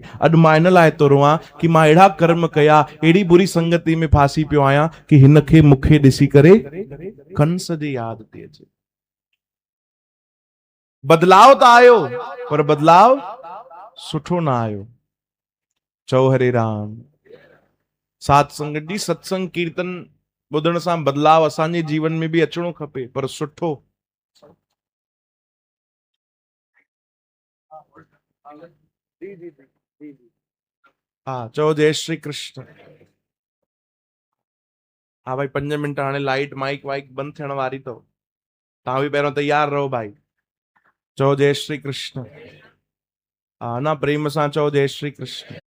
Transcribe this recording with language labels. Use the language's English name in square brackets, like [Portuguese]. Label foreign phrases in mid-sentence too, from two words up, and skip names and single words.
[Sindhi] अॼु मां इन लाइ थो रोआं कि मां अहिड़ा कर्म कया, अहिड़ी बुरी संगति में फासी पियो आहियां कि हिनखे मूंखे ॾिसी करे कंस जी यादि थी अचे। बदलाव त आयो, पर बदलाव सुठो न आयो। चओ हरे राम। सात संगत जी, सत्संग कीर्तन ॿुधण सां बदलाव असांजे जीवन में भी अचणो खपे, पर सुठो। हाँ, चओ जय श्री कृष्ण। हाँ भाई, 5 मिंट हाणे [English] light mike [Sindhi] वाइक बंद थियण वारी अथव। तव्हां भी पहिरियों तैयार रहो भाई। चओ जय श्री कृष्ण। हाँ ना, प्रेम सां चओ जय श्री कृष्ण।